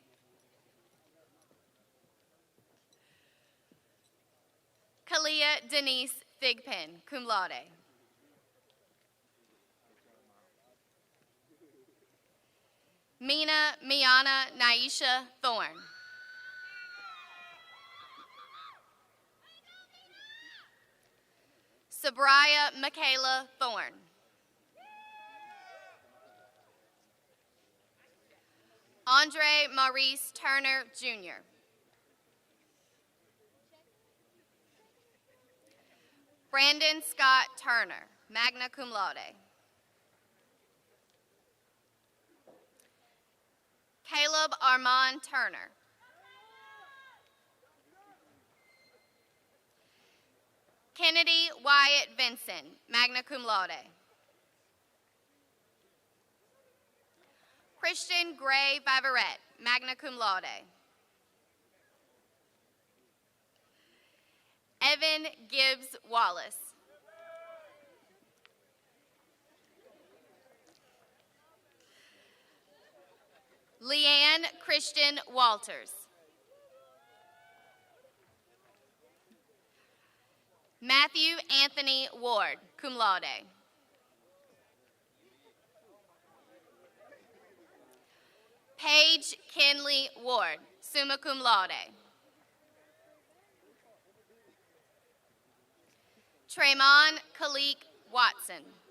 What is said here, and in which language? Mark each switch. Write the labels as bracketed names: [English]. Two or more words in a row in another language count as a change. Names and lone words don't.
[English] Kalia Denise Thigpen, [Latin] cum laude. [English] Mina Miana Naisha Thorne. Sabraya Michaela Thorne. Andre Maurice Turner, Jr. Brandon Scott Turner, [Latin] magna cum laude. [English] Caleb Armand Turner. Kennedy Wyatt Vinson, [Latin] magna cum laude. [English] Christian Gray Viverette, [Latin] magna cum laude. [English] Evan Gibbs Wallace. Leanne Christian Walters. Matthew Anthony Ward, [Latin] cum laude. [English] Paige Kinley Ward, [Latin] summa cum laude. [English] Tremon Khalik Watson.